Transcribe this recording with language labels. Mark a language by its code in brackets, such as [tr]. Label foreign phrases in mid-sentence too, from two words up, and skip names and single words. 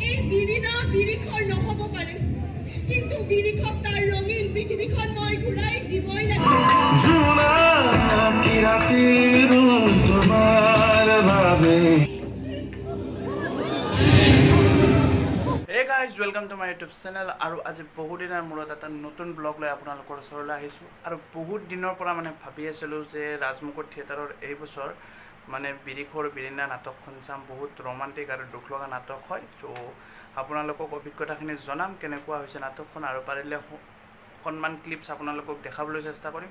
[as] বিৰিণা বিৰিখৰ নহ'ব পাৰে, কিন্তু বিৰিখক তাৰ ৰঙীন পৃথিৱীখন মই ঘূৰাই দিবই লাগিব। [en] Hey guys, welcome to my YouTube channel. [as] আৰু আজি বহুত দিনৰ মূৰত এটা নতুন ব্লগ লৈ আপোনালোকৰ ওচৰলৈ আহিছোঁ। আৰু বহুত দিনৰ পৰা মানে ভাবি আছিলোঁ যে ৰাজমুকুট থিয়েটাৰৰ এই বছৰ মানে বিৰিখৰ বিৰিণা নাটকখন চাম। বহুত ৰোমান্টিক আৰু দুখ লগা নাটক হয়। ত' আপোনালোকক অভিজ্ঞতাখিনি জনাম কেনেকুৱা হৈছে নাটকখন, আৰু পাৰিলে অকণমান ক্লিপছ আপোনালোকক দেখাবলৈ চেষ্টা কৰিম।